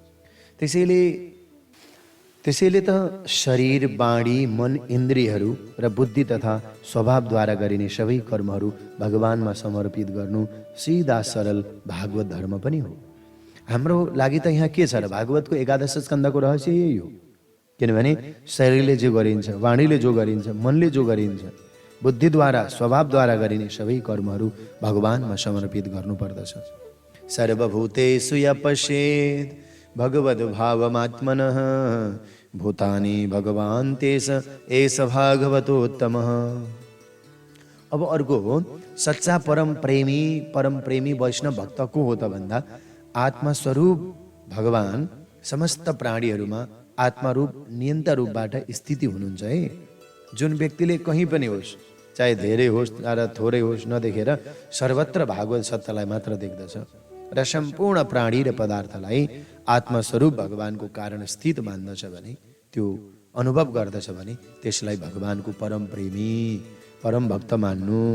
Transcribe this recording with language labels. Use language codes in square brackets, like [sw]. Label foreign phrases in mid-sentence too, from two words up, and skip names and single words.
[ne] त्यसैले त शरीर, बाणी, मन, इन्द्रियहरू र बुद्धि तथा स्वभावद्वारा गरिने सबै कर्महरू भगवानमा समर्पित गर्नु सिधा सरल भागवत धर्म पनि हो। हाम्रो लागि त यहाँ के छ र, भागवतको एकादश स्कन्धको रहस्य यही हो। किनभने शरीरले जो गरिन्छ, वाणीले जो गरिन्छ, मनले जो गरिन्छ, बुद्धिद्वारा स्वभावद्वारा गरिने सबै कर्महरू भगवानमा समर्पित गर्नुपर्दछ। [sa] सर्वभूतेषु य पश्येत् भगवद्भावमात्मनः भूतानि भगवान् तेष एष भागवतोत्तमः। [ne] अब अर्को हो, सच्चा परम प्रेमी वैष्णव भक्त को हो त भन्दा आत्मस्वरूप भगवान समस्त प्राणीहरूमा आत्मारूप नियन्ता रूपबाट स्थिति हुनुहुन्छ है। जुन व्यक्तिले कहीँ पनि होस्, चाहे धेरै होस् र थोरै होस् नदेखेर सर्वत्र भागवत सत्यलाई मात्र देख्दछ र सम्पूर्ण प्राणी र पदार्थलाई आत्मस्वरूप भगवानको कारण स्थित मान्दछ भने, त्यो अनुभव गर्दछ भने त्यसलाई भगवानको परम प्रेमी परम भक्त मान्नु।